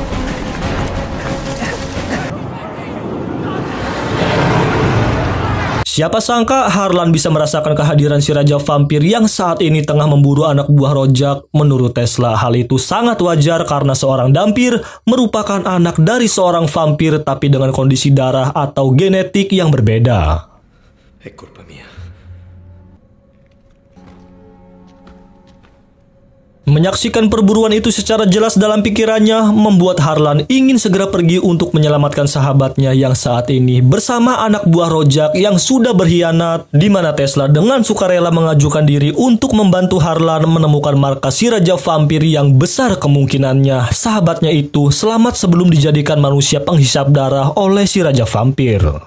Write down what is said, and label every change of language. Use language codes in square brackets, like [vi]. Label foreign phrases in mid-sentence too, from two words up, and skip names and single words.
[id] si Siapa sangka Harlan bisa merasakan kehadiran si Raja Vampir yang saat ini tengah memburu anak buah Rojak. Menurut Tesla, hal itu sangat wajar karena seorang dampir merupakan anak dari seorang vampir tapi dengan kondisi darah atau genetik yang berbeda. [it] È colpa mia. [id] Menyaksikan perburuan itu secara jelas dalam pikirannya membuat Harlan ingin segera pergi untuk menyelamatkan sahabatnya yang saat ini bersama anak buah Rojak yang sudah berkhianat, di mana Tesla dengan sukarela mengajukan diri untuk membantu Harlan menemukan markas si Raja Vampir yang besar kemungkinannya sahabatnya itu selamat sebelum dijadikan manusia penghisap darah oleh si Raja Vampir.